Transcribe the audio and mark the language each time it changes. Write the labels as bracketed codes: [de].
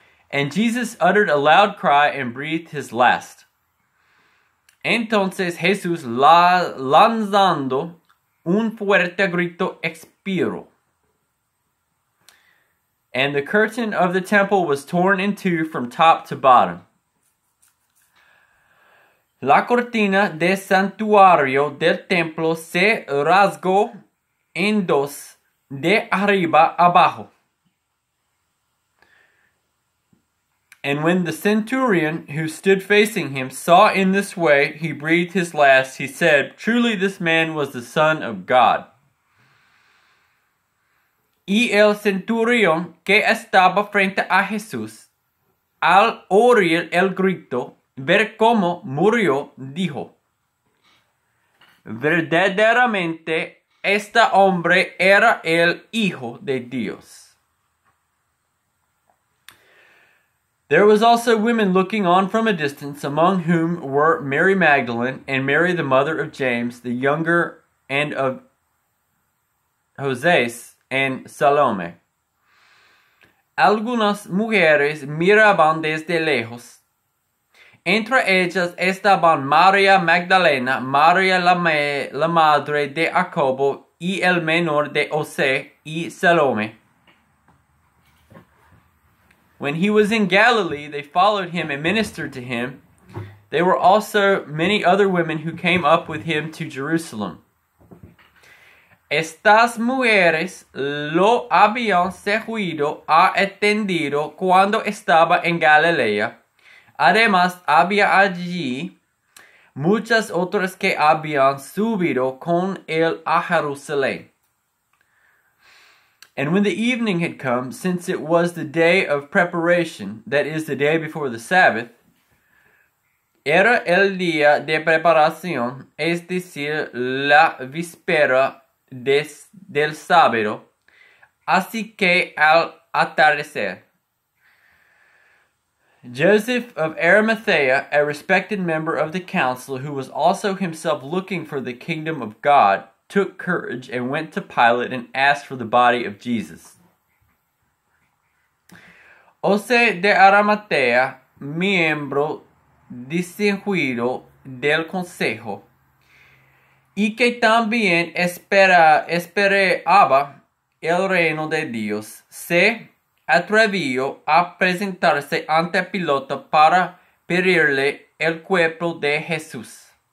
[en] And Jesus uttered a loud cry and breathed his last. [es] Entonces Jesús, lanzando un fuerte grito, expiró. [en] And the curtain of the temple was torn in two from top to bottom. [es] La cortina del santuario del templo se rasgó en dos, de arriba abajo. [en] And when the centurion who stood facing him saw in this way, he breathed his last. He said, Truly this man was the Son of God. [es] Y el centurión que estaba frente a Jesús, al oír el grito, ver cómo murió, dijo, Verdaderamente este hombre era el Hijo de Dios. [en] There was also women looking on from a distance, among whom were Mary Magdalene and Mary the mother of James, the younger, and of Joses, and Salome. [es] Algunas mujeres miraban desde lejos. Entre ellas estaban María Magdalena, María la madre de Jacobo y el menor de José, y Salome. [en] When he was in Galilee, they followed him and ministered to him. There were also many other women who came up with him to Jerusalem. [es] Estas mujeres lo habían seguido a entendido cuando estaba en Galilea. Además, había allí muchas otras que habían subido con él a Jerusalén. [en] And when the evening had come, since it was the day of preparation, that is, the day before the Sabbath, [es] Era el día de preparación, es decir, la víspera del sábado, así que al atardecer, [en] Joseph of Arimathea, a respected member of the council, who was also himself looking for the kingdom of God, took courage and went to Pilate and asked for the body of Jesus. [es] José de Arimathea, miembro distinguido del consejo, y que también esperaba el reino de Dios, se atrevió a presentarse ante Pilato para pedirle el cuerpo de Jesús.